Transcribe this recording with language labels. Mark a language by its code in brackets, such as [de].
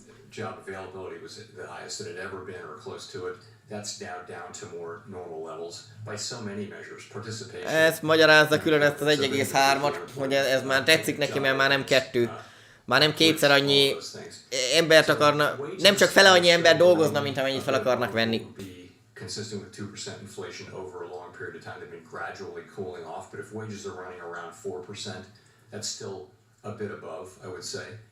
[en] Job availability was the highest that it ever been or close to it. That's now down to more normal levels by so many measures. Participation. [hu] Ez magyarázza külön ezt az 1,3-at, hogy ez már tetszik neki, mert már nem 2. Már nem kétszer annyi embert akarna, nem csak fele annyi ember dolgozna, mint amennyit fel akarnak venni. [en] Consistent with 2% inflation over a long period of time, they've been gradually cooling off. But if wages are running around 4%, that's still a bit above, I would say.